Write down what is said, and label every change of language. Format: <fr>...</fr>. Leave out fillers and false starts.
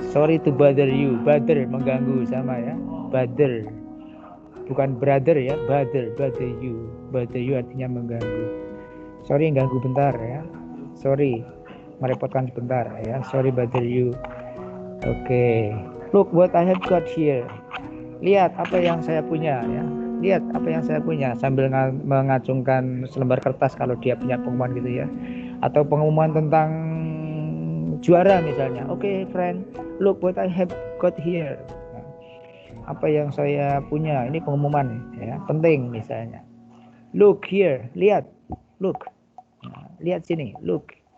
<en>Sorry to bother you. Bother,</en> <id>mengganggu sama ya.</id> <en>Bother. Bukan brother ya, bother you. Bother you</en> <id>artinya mengganggu. Sorry ganggu bentar ya. Sorry merepotkan sebentar ya.</id> <en>Sorry bother you.</en> <id>Oke.</id> <en>Look what I have got here.</en> <id>Lihat apa yang saya punya ya. Lihat apa yang saya punya sambil mengacungkan selembar kertas kalau dia punya pengumuman gitu ya. Atau pengumuman tentang juara misalnya.</id> <en>Oke, friend, look what I have got here.</en> <id>Nah, apa yang saya punya, ini pengumuman ya, penting misalnya.</id> <en>Look here,</en> <id>lihat, look. Nah, lihat sini, look.</id>